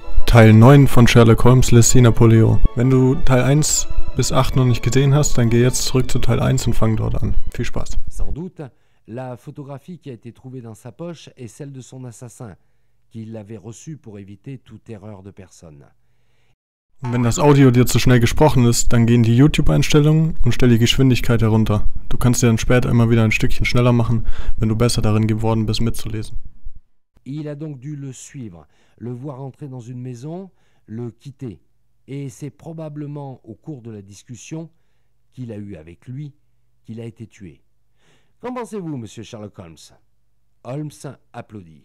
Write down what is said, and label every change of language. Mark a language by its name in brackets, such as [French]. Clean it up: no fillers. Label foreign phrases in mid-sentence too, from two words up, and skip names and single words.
[German] Teil 9 von Sherlock Holmes lässt sie Napoleon. Wenn du Teil 1 bis 8 noch nicht gesehen hast, dann geh jetzt zurück zu Teil 1 und fang dort an. Viel Spaß. [French] Sans doute, la photographie qui a été trouvée dans sa poche est celle de son assassin, qui l'avait reçue pour éviter toute erreur de personne. [German] Und wenn das Audio dir zu schnell gesprochen ist, dann geh in die YouTube-Einstellungen und stell die Geschwindigkeit herunter. Du kannst dir dann später immer wieder ein Stückchen schneller machen, wenn du besser darin geworden bist, mitzulesen. [French] Il a donc dû le suivre, le voir entrer dans une maison, le quitter. Et c'est probablement au cours de la discussion qu'il a eue avec lui qu'il a été tué. Qu'en pensez-vous, monsieur Sherlock Holmes? Holmes applaudit.